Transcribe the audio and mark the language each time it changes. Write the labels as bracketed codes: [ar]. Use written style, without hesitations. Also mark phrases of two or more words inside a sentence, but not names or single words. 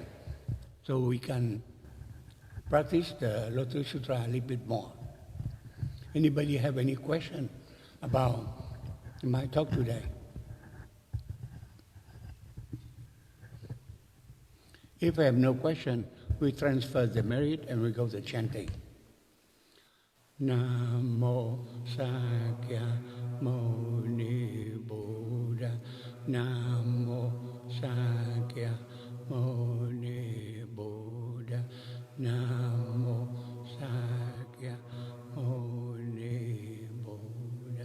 [en] So we can practice the Lotus Sutra a little bit more. Anybody have any question about my talk today? If I have no question, we transfer the merit and we go to chanting. Namo Sakya Muni Buddha. Namo Sakya Muni Buddha. Namo Sakya Muni Buddha.